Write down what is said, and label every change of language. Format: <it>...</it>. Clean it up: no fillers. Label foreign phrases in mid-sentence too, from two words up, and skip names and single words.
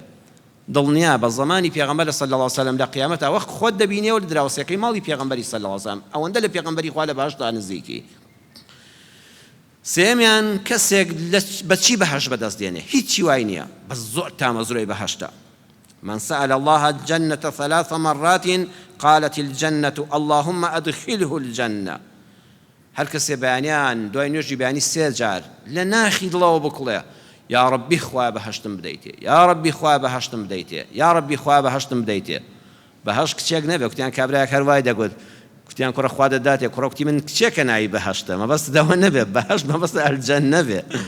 <ckb>دڵنیا بە زمانی پێغەمبەر</ckb> <ar>صلی الله علیه وسلم</ar> <ckb>لە قیامەتە وەخت خۆت دەبینێەوە لە دراوسەکەی ماڵی پێغەمبەری</ckb> <ar>صلی الله علیه وسلم،</ar> <ckb>ئەوەندە لە پێغەمبەری خوا لە بەهەشتا نزیکی. سێمیان کەسێک بەچی بەهەشت بەدەست دێنێ، هیچی وای نییە، بەس زۆر تامەزرۆی بەهەشتە.</ckb> <ar>من سأل الله الجنة 3 مرات قالت الجنة اللهم أدخله الجنة.</ar> <ckb>هەر کەسێ بەیانیان دوای نوێژی بەیانی 3 جار لە ناخی دڵەوە بکڵێ</ckb> <ar>یا ڕەبی</ar> <ckb>خوا بەهەشتم بدەیتێ،</ckb> <ar>یا ڕەبی</ar> <ckb>خوا بەهەشتم بدەیتێ،</ckb> <ar>یا ڕەبی</ar> <ckb>خوا بەهەشتم بدەیتێ. بەهەشت کچێک نەبێ، کوتیان کابرایەک هەروای دەگوت، کوتیان کوڕە خوا دەداتێ، کوڕە کوتی من کچێکە ناوی بەهەشتە، مەبەست دەوە نەبێ، بەهەشت مەبەستە ئەلجەن نەبێ.</ckb>